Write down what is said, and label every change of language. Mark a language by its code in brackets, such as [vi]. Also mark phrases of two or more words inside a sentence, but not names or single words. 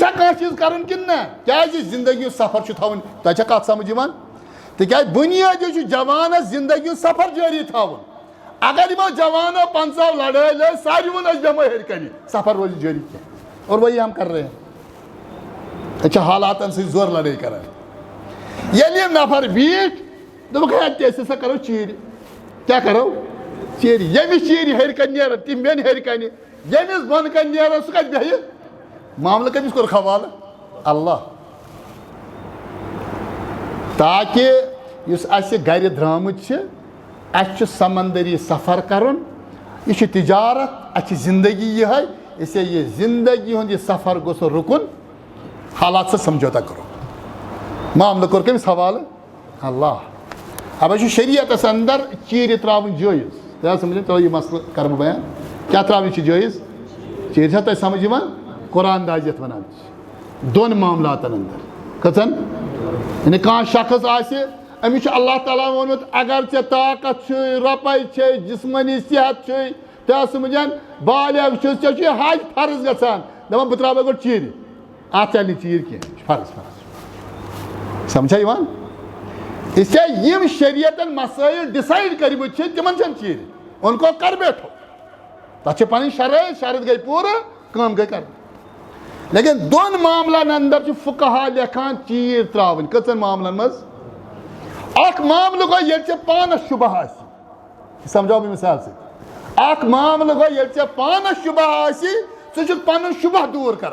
[ks] چھا کانٛہہ چیٖز کرُن کِنہٕ نہ کیٛازِ زندگی ہُنٛد سفر چھُ تھاوُن تۄہہِ چھا کتھ سمجھ یِوان تِکیٛازِ بُنیٲدی چھُ جوانس زندگی ہُنٛد سفر جٲری تھاوُن اگر یِمو جوانو 50 لڑٲے لٲج ساروی ووٚن أسۍ بیٚہمو ہیٚرِ کنہِ سفر روزِ جٲری کینٛہہ [ur] اور وہی ہم کر رہے ہیں [ks] أسۍ چھِ حالاتن سۭتۍ زورٕ لڑٲے کران ییٚلہِ یِم نفر بیٖٹھۍ دوٚپُکھ ہے تہِ أسۍ ہسا کرو چیٖرِ کیٛاہ کرو چیٖرِ ییٚمِس چیٖرِ ہیٚرِ کنہِ نیرن تِم بیٚہن ہیٚرِ کنہِ ییٚمِس بۄنہٕ کنہِ نیرن سُہ کتہِ بیٚہہِ معاملہٕ کٔمِس کوٚرُکھ حوالہٕ اللہ تاکہِ یُس اَسہِ گرِ درٛامٕتۍ چھِ اَسہِ چھُ سمندری سفر کرُن یہِ چھُ تجارت اَسہِ چھِ زندگی یِہے اسے یہِ زندگی ہُنٛد یہِ سفر گوٚژھ رُکُن [ur] حالات سے سمجھوتا کرو [ks] معاملہٕ کوٚر کٔمِس حوالہٕ اللہ اَوَے چھُ شریعتس انٛدر چیٖرِ ترٛاوٕنۍ جٲیِز تۄہہِ آو سمجھ تۄہہِ یہِ مسلہٕ کرٕ بہٕ بیان کیٛاہ ترٛاوٕنۍ چھِ جٲیِز چیٖرِ چھا تۄہہِ سمجھ یِوان قرآن داز یتھ ونان چھِ 2 معاملاتن انٛدر کٔژن یعنی کانٛہہ شخص آسہِ أمِس چھُ اللہ تعالیٰ ووٚنمُت اگر ژےٚ طاقت چھُے رۄپے چھے جسمٲنی صحت چھُے تۄہہِ آو سمجھان بالغ چھُس ژےٚ چھُے حج فرض گژھان دپان بہٕ ترٛاوے گۄڈٕ چیٖرِ اتھ چلہِ نہٕ چیٖرۍ کینٛہہ یہِ چھُ فرض سمجھا یِوان اسے یِم شریعتن مسٲیل ڈِسایڈ کٔرمٕتۍ چھِ تِمن چھنہٕ چیٖرِ [ur] ان کو کر بیٹھو [ks] تتھ چھِ پنٕنۍ شرط گٔے پوٗرٕ کٲم گٔے کرٕنۍ لیکن 2 معاملن انٛدر چھِ فقہا لیکھان چیٖر ترٛاوٕنۍ کٔژن معاملن منٛز اخ معاملہ گو یل ژےٚ پانس شبہ آسی یہ سمجھاو بہٕ مثال سۭتۍ اخ معاملہ گو یل ژےٚ پانس شبہ آسی ژٕ چھُکھ پنُن شبہ دوٗر